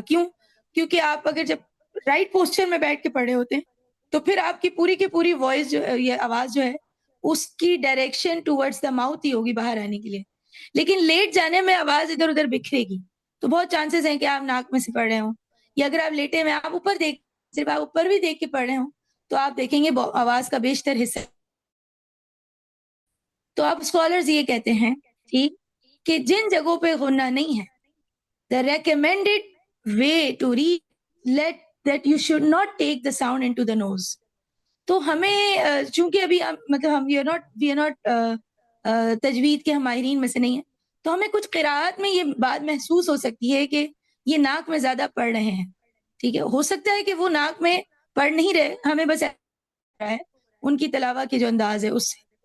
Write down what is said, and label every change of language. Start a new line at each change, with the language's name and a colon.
Urdu: کیوں؟ کیونکہ آپ اگر جب رائٹ پوسچر میں بیٹھ کے پڑے ہوتے ہیں تو پھر آپ کی پوری وائس جو یہ آواز جو ہے اس کی ڈائریکشن
English: towards the mouth
Urdu: ہی ہوگی باہر آنے کے لیے. لیکن لیٹ جانے میں آواز ادھر ادھر بکھرے گی، تو بہت چانسز ہیں کہ آپ ناک میں سے پڑھ رہے ہوں، یا اگر آپ لیٹے میں آپ اوپر دیکھ، صرف آپ اوپر بھی دیکھ کے پڑھ رہے ہوں تو آپ دیکھیں گے آواز کا بیشتر حصہ. تو آپ اسکالرز یہ کہتے ہیں ٹھیک کہ جن جگہوں پہ غنہ نہیں ہے
English: the recommended way to read let that you should not take the sound into the nose.
Urdu: تو ہمیں چونکہ ابھی مطلب ہم
English: we are not
Urdu: تجوید کے ہم ماہرین میں سے نہیں ہیں، تو ہمیں کچھ قراءات میں یہ بات محسوس ہو سکتی ہے کہ یہ ناک میں زیادہ پڑھ رہے ہیں. ٹھیک ہے، ہو سکتا ہے کہ وہ ناک میں پڑھ نہیں رہے، ہمیں بس ہے ان کی تلاوت کے جو انداز ہے اس سے.